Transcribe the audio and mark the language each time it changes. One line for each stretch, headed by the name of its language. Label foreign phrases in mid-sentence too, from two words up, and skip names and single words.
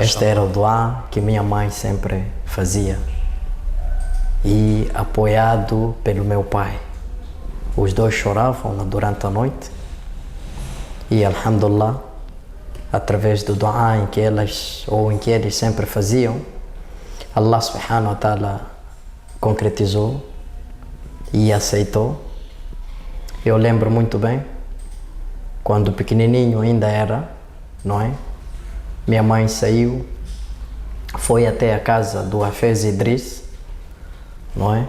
Portuguese: Este era o duá que minha mãe sempre fazia, e apoiado pelo meu pai. Os 2 choravam durante a noite, e alhamdulillah, através do duá em que eles sempre faziam, Allah
Arabic: سبحانه وتعالى
Portuguese: concretizou e aceitou. Eu lembro muito bem, quando pequenininho ainda era, não é? Minha mãe saiu, foi até a casa do Hafez Idris, não é?